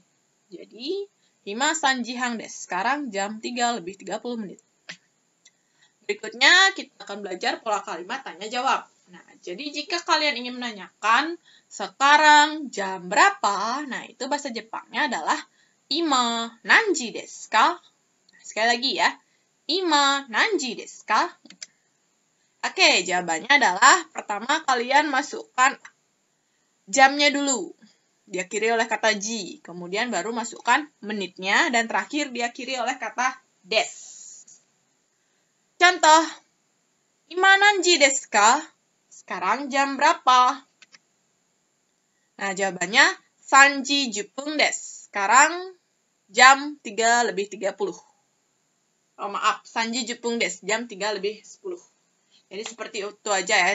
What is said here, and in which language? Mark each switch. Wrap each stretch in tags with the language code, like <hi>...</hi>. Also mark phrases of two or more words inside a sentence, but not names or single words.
<ja>Jadi, 今 三時 半 です.</ja> <id>Sekarang jam 3 lebih 30 menit. Berikutnya, kita akan belajar pola kalimat tanya-jawab. Nah, jadi jika kalian ingin menanyakan, sekarang jam berapa? Nah, itu bahasa Jepangnya adalah</id> <ja>今 何時 です か?</ja> <id>Nah, sekali lagi ya,</id> <ja>今 何時 です か?</ja> <id>Oke, jawabannya adalah pertama kalian masukkan jamnya dulu. Diakhiri oleh kata ji. Kemudian baru masukkan menitnya. Dan terakhir diakhiri oleh kata des. Contoh.</id> <ja>今 何時 です か?</ja> <id>Sekarang jam berapa? Nah, jawabannya</id> <ja>三時 十分 です.</ja> <id>Sekarang jam 3 lebih 30. Oh, maaf.</id> <ja>三時 十分 です.</ja> <id>Jam 3 lebih 10. Jadi seperti itu aja ya.</id>